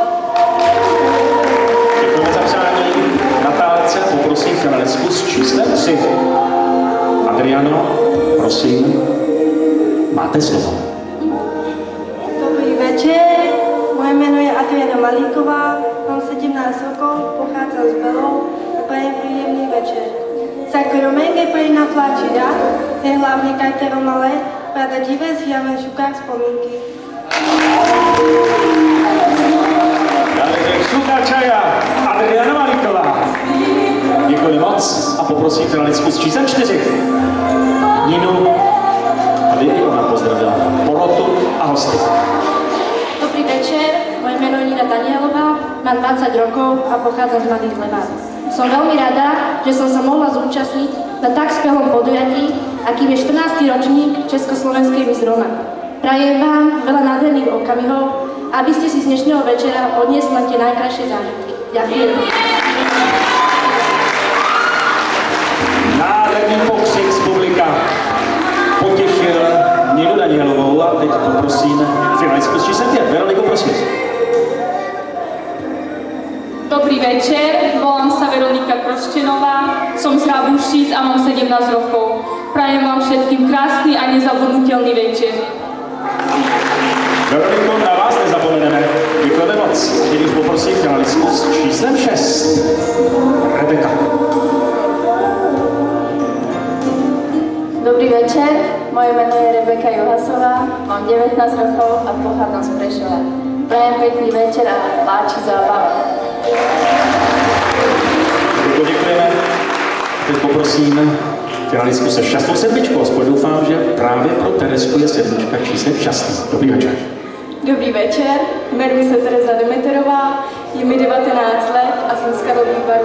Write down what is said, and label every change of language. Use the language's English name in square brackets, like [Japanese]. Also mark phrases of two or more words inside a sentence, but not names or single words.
[Czech] Děkujeme za přání. Natálce, poprosím finalistku s číslem 3. Adriano, prosím, máte slovo. Dobrý večer, moje jméno je Adriana Malíková, [Slovak] mám 17 rokov, pochádzam z Belou a prajem príjemný večer. Za kromenge pre na tlačida, je hlavne kajtero malé, prada divé zjavné šukách spomínky. [Czech] Dále Šuka Čaja, Adriana Malíková. Děkuji moc a poprosím finalistku s číslem 4. Ninu, aby i ona pozdravila porotu a hosty. Dobrý večer, moje jméno je Nina Danielová, [Slovak] mám 20 rokov a pochádzam z Mladých Levát. Som veľmi rada, že som sa mohla zúčastniť na tak skvelom podujatí, akým je 14. ročník Československej Miss Roma. Prajem vám veľa nádherných okamihov, aby ste si z dnešného večera odniesli len tie najkrajšie zážitky. Ďakujem. [Czech] Nádherný pokřik z publika potěšil Ninu Danielovou a teď poprosím finalistku s číslem 5. Veroniko, prosím. [Slovak] Dobrý večer, volám sa Veronika Kroščenová, som z Rábušíc a mám 17 rokov. Prajem vám všetkým krásny a nezabudnutelný večer. [Czech] Veroniko, na vás nezapomeneme. Děkujeme moc. Teď už poprosím finalistku s číslem 6. Rebeka. Dobrý večer, moje jméno je Rebeka Juhasová, [Slovak] mám 19 rokov a pochádzam z Prešova. Prajem pekný večer a páči zábava. [Czech] Děkujeme. Teď poprosím finalistku se šťastnou sedmičkou. Aspoň doufám, že právě pro Teresku je sedmička číslem šťastný. Dobrý večer. Dobrý večer, jmenuji se Tereza Demeterová, je mi 19 let a jsem z Karlových Varů.